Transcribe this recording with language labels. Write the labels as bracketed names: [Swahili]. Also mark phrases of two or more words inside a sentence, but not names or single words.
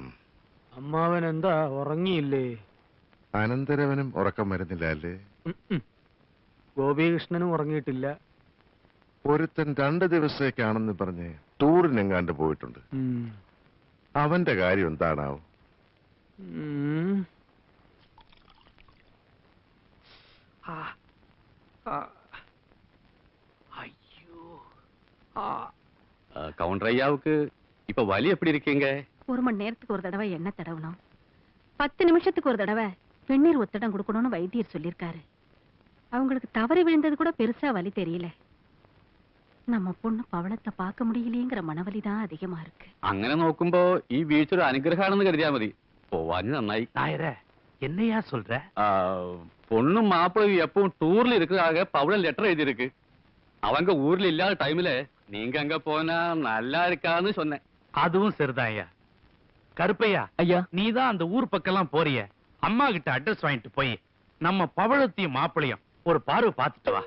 [Malayalam] അമ്മാവൻ എന്താ ഉറങ്ങിയില്ലേ? അനന്തരവനും ഉറക്കം വരുന്നില്ല അല്ലേ? ഗോപികൃഷ്ണനും ഉറങ്ങിയിട്ടില്ല. ഒരുത്തൻ 2 ദിവസത്തേക്കാണെന്ന് പറഞ്ഞ് ടൂറിനെങ്ങാണ്ട് പോയിട്ടുണ്ട്. അവന്റെ കാര്യം എന്താണാവും? [Tamil] கவுண்டர் ஐயாவுக்கு இப்ப வலி எப்படி இருக்கீங்க? 1 மணி நேரத்துக்கு ஒரு தடவை எண்ணெய் தடவணும், 10 நிமிஷத்துக்கு ஒரு தடவை வெந்நீர் ஒத்தடம் கொடுக்கணும்னு வைத்தியர் சொல்லியிருக்காரு. அவங்களுக்கு தவறி விழுந்தது கூட பெருசா வலி தெரியல. நம்ம பொண்ணு பவளத்தை பார்க்க முடியலையேங்கிற மனவலி தான் அதிகமா இருக்கு. [Malayalam] അങ്ങനെ നോക്കുമ്പോ ഈ വീഴ്ച ഒരു അനുഗ്രഹമാണെന്ന് കരുതിയാ മതി. പോവാന് നന്നായി. [Tamil] நாயரே, என்னையா சொல்ற? பொண்ணும் மாப்பிள்ளையும் எப்பவும் டூர்ல இருக்கிறதாக பவளம் லெட்டர் எழுதியிருக்கு. அவங்க ஊர்ல இல்லாத டைம்ல நீங்க அங்க போனா நல்லா இருக்கான்னு சொன்னேன். அதுவும் சரிதான் ஐயா. கருப்பையா ஐயா, நீதான் அந்த ஊர் பக்கம்லாம் போறிய, அம்மா கிட்ட அட்ரஸ் வாங்கிட்டு போய் நம்ம பவளத்தையும் மாப்பிளையும் ஒரு பார்வை பார்த்துட்டு வா.